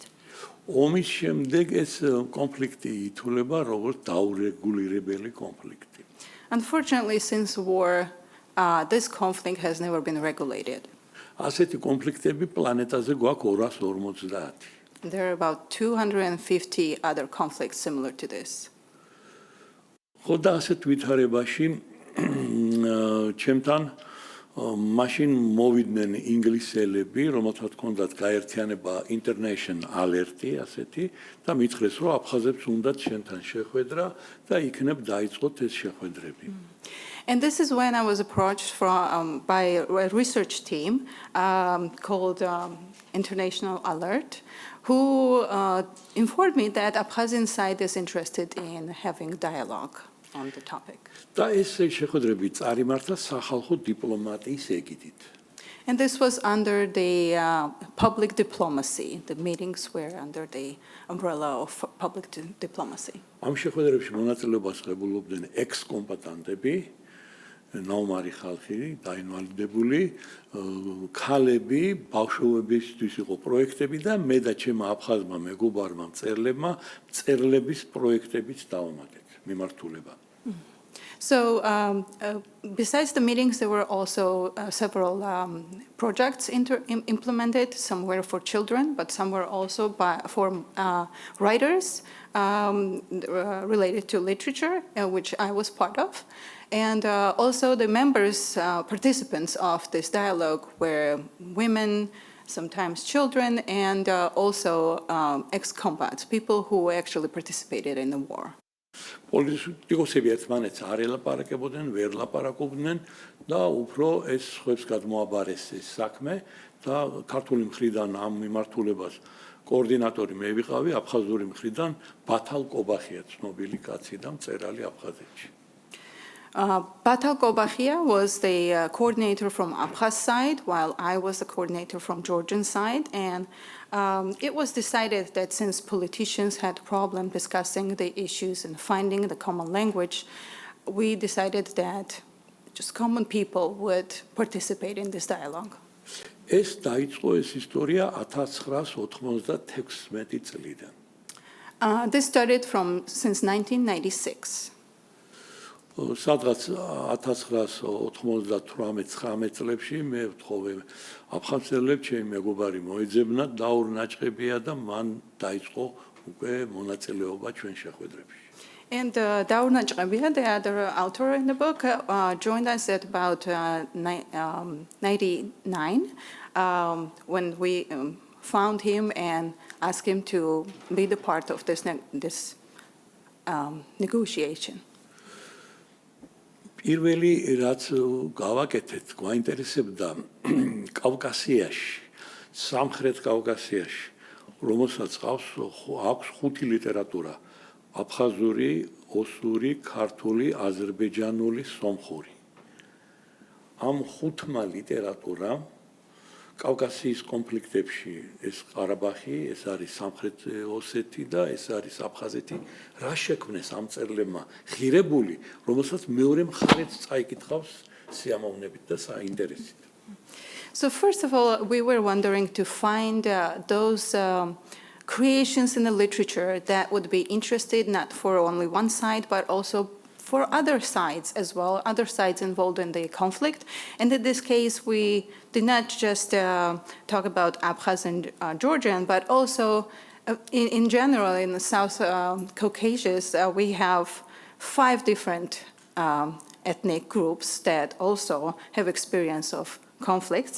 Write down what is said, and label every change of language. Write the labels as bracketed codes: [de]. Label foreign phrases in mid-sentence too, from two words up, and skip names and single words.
[ka] ომის შემდეგ ეს კონფლიქტი ითვლება როგორც დაურეგულირებელი კონფლიქტი. [en] Unfortunately, since war, this conflict has never been regulated. [ka] ასეთი კონფლიქტები პლანეტაზე გვაქვს 250. [en] There are about 250 other conflicts similar to this. [ka] ხო და ასეთ ვითარებაში ჩემთან მაშინ მოვიდნენ ინგლისელები, რომელთაც ჰქონდათ გაერთიანება [en] International Alert-ი [ka] ასეთი და მითხრეს, რომ აფხაზებს უნდათ შენთან შეხვედრა და იქნებ დაიწყოთ ეს შეხვედრები. [en] And this is when I was approached by a research team called International Alert, who informed me that Abkhazian side is interested in having dialogue on the topic. [ka] და ეს შეხვედრები წარიმართა სახალხო დიპლომატიის ეგიდით. [en] And this was under the public diplomacy. The meetings were under the umbrella of public diplomacy. [ka] ამ შეხვედრებში მონაწილეობას ღებულობდნენ ექს-კომბატანტები, ნაუმარი ხალხი, დაინვალიდებული, ქალები, ბავშვებისთვის იყო პროექტები და მე და ჩემმა აფხაზმა მეგობარმა მწერლებმა მწერლების პროექტებიც დავამატეთ მიმართულება. [en] So besides the meetings, there were also several projects implemented. Some were for children, but some were also for writers related to literature, which I was part of. And also the members, participants of this dialogue were women, sometimes children, and also ex-combats, people who actually participated in the war. [ka] პოლიტიკოსები ერთმანეთს არ ელაპარაკებოდნენ, ვერ ლაპარაკობდნენ და უფრო ეს ხებს გადმოაბარეს ეს საქმე და ქართული მხრიდან ამ მიმართულებას კოორდინატორი მე ვიყავი, აფხაზური მხრიდან ბათალ კობახია ცნობილი კაცი და მწერალი აფხაზეთში. [en] Batal Kobakhia was the coordinator from Abkhaz side, while I was the coordinator from Georgian side. And it was decided that since politicians had a problem discussing the issues and finding the common language, we decided that just common people would participate in this dialogue. [ka] ეს დაიწყო ეს ისტორია 1996 წლიდან. [en] This started since 1996. [ka] სადღაც 1998-19 წლებში მე ვთხოვე აფხაზელებს ჩემი მეგობარი მოეძებნა დაურნაჭყებია და მან დაიწყო უკვე მონაწილეობა ჩვენ შეხვედრებში. [en] And Daur Najqabia, the other author in the book, joined us at about 99 when we found him and asked him to be the part of this negotiation. [ka] პირველი რაც გავაკეთეთ, გვაინტერესებდა კავკასიაში, სამხრეთ კავკასიაში, რომელსაც აქვს 5 ლიტერატურა: აფხაზური, ოსური, ქართული, აზერბაიჯანული, სომხური. ამ 5 ლიტერატურამ კავკასიის კონფლიქტებში ეს ყარაბაღი, ეს არის სამხრეთ ოსეთი და ეს არის აფხაზეთი, რა შექმნეს ამ წერლებმა ღირებული, რომელსაც მეორე მხარეც წაიკითხავს სიამოვნებით და საინტერესით. [en] So first of all, we were wondering to find those creations in the literature that would be interested not for only one side, but also for other sides as well, other sides involved in the conflict. And in this case, we did not just talk about Abkhaz and Georgian, but also in general in the South Caucasus, we have 5 different ethnic groups that also have experience of conflicts.